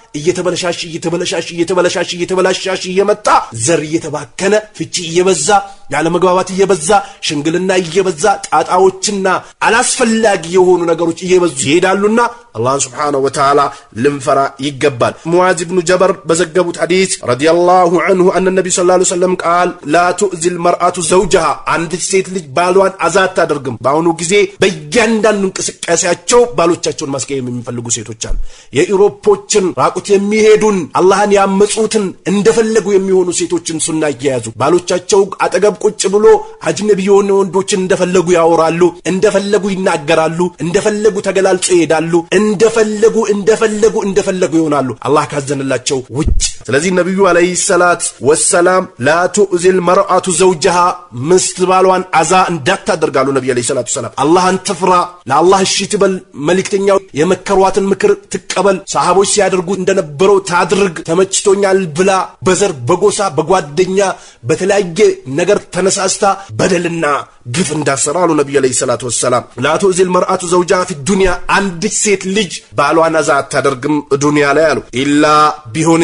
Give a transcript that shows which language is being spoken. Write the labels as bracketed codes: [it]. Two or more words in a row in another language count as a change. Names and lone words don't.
[am] እየተበላሻሽ እየመጣ ዘር እየተባከነ ፍቺ እየበዛ ያለ መግባባት እየበዛ ሽንግልና እየበዛ ጣጣዎችና አላስፈላጊ የሆኑ ነገሮች እየበዙ ይሄዳሉና አላህ Subhanahu [ar] وتعالى [am] ልንፈራ ይገባል። ሙዓዝ ኢብኑ ጀበር በዘገቡት ሐዲስ [ar] رضي الله عنه أن [am] ነብዩ [ar] صلى الله عليه وسلم قال لا تؤذي المرأة زوجها [am] አንድ ሴት ልጅ ባሏን አዛት አድርግም። በአሁኑ ጊዜ በእያንዳንዱ እንቅስቃሴያቸው ባሎቻቸውን ማስቀየም የሚፈልጉ ሴቶች አሉ። የኢሮፖችን ራቁት የሚሄዱን አላህን ያመጹትን እንደፈለጉ የሚሆኑ ሴቶችን ሱና እየያዙ ባሎቻቸው አጠገብ ቁጭ ብሎ አጅነቢ የሆኑ ወንዶችን እንደፈለጉ ያወራሉ፣ እንደፈለጉ ይናገራሉ፣ እንደፈለጉ ተገላልጾ ይሄዳሉ፣ እንደፈለጉ ይሆናሉ አላህ ካዘነላቸው ውጭ። ስለዚህ ነብዩ [ar] عليه الصلاة والسلام لا تؤذي المرأة زوجها [am] ምስት ባሏን አዛ እንዳታደርጋሉ ነብዩ [ar] عليه الصلاة والسلام። [am] አላህን ትፍራ፣ ለአላህ እሺ ትበል፣ መልእክተኛው የመከሯትን ምክር ትቀበል። ሰሃቦች ሲያደርጉ እንደ እንደነበረው ታድርግ፣ ተመችቶኛል ብላ በዘር በጎሳ በጓደኛ በተለያየ ነገር ተነሳስታ በደልና ግፍ እንዳሰራ አሉ ነብዩ [ar] عليه الصلاة والسلام። لا تؤذي المرأة زوجها في الدنيا [am] አንዲት ሴት ልጅ ባሏን አዛ አታደርግም ዱንያ ላይ አሉ ኢላ ቢሆን